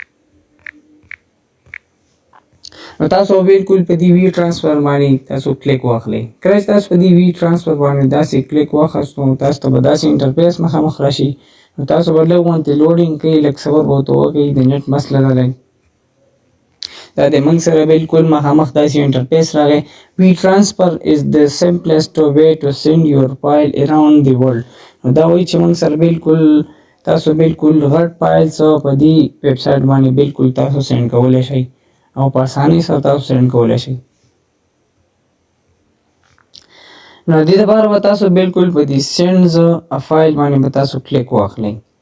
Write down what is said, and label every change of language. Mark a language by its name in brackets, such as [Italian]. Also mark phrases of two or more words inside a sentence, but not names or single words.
[Pashto] نو تاسو بالکل په دې وی ټرانسفر باندې تاسو کلیک واخلئ. کله چې تاسو په دې وی ټرانسفر باندې داسې کلیک واخیستو، تاسو ته به داسې انټرفیس مخامخ راشي. نو تاسو به لږ غونتې لوډینګ کوي، لږ صبر به ورته وکړئ، د نیټ مسله ده لږ. دا د موږ سره بالکل مخامخ داسې انټرفیس راغی. [English] WeTransfer is the simplest way to send your file around the world. [Pashto] نو دا وایي چې موږ سره بالکل تاسو بالکل غټ فایلز په دې ویب سایټ باندې بالکل تاسو سینډ کولی شئ او په اسانۍ سره تاسو سینډ کولی شئ. نو د دې لپاره به تاسو بالکل په دې [English] send file [Pashto] باندې به تاسو کلیک واخلئ.